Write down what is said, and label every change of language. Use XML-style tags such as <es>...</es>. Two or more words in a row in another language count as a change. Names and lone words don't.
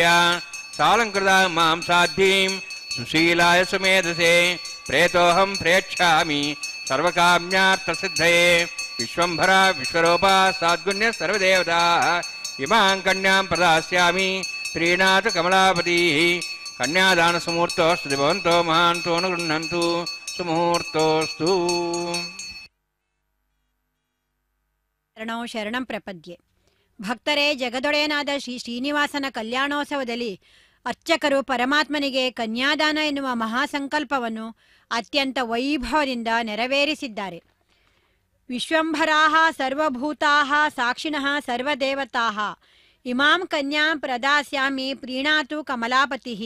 <sa>ಸಾಲಂಕೃತಾಂ ಮಾಂ ಸಾಧ್ಯೀಂ ಸುಶೀಲಾಯ ಸುಮೇಧಸೇ ಪ್ರೇತೋಹಂ ಪ್ರೇಕ್ಷಾಮಿ ಸರ್ವಕಾಮ್ಯಾರ್ಥಸಿದ್ಧಯೇ ವಿಶ್ವಂಭರ ವಿಶ್ವರೂಪ ಸಾದ್ಗುಣ್ಯ ಸರ್ವದೇವತಾ ಇಮಾಂ ಕನ್ಯಾಂ ಪ್ರದಾಸ್ಯಾಮಿ ಪ್ರೀಣಾತು ಕಮಲಾಪತಿಃ ಕನ್ಯಾದಾನ ಸುಮೂರ್ತೋಸ್ತು ಭವಂತೋ ಮಹಾಂತೋ ನ ಗೃಹಂತು ಸುಮುಹೂರ್ತೋಸ್ತು. ಶರಣೋ ಶರಣಂ ಪ್ರಪದ್ಯೆ.</sa> <kn>ಭಕ್ತರೇ, ಜಗದೊಡೆಯನಾದ ಶ್ರೀ ಶ್ರೀನಿವಾಸನ ಕಲ್ಯಾಣೋತ್ಸವದಲ್ಲಿ ಅರ್ಚಕರು ಪರಮಾತ್ಮನಿಗೆ ಕನ್ಯಾದಾನ ಎನ್ನುವ ಮಹಾಸಂಕಲ್ಪವನ್ನು ಅತ್ಯಂತ ವೈಭವದಿಂದ ನೆರವೇರಿಸಿದ್ದಾರೆ.</kn> <sa>ವಿಶ್ವಂಭರಾಃ ಸರ್ವಭೂತಾಃ ಸಾಕ್ಷಿಣಃ ಸರ್ವದೇವತಾಃ ಇಮಾಂ ಕನ್ಯಾಂ ಪ್ರದಾಸ್ಯಾಮಿ ಪ್ರೀಣಾತು ಕಮಲಾಪತಿಃ.</sa>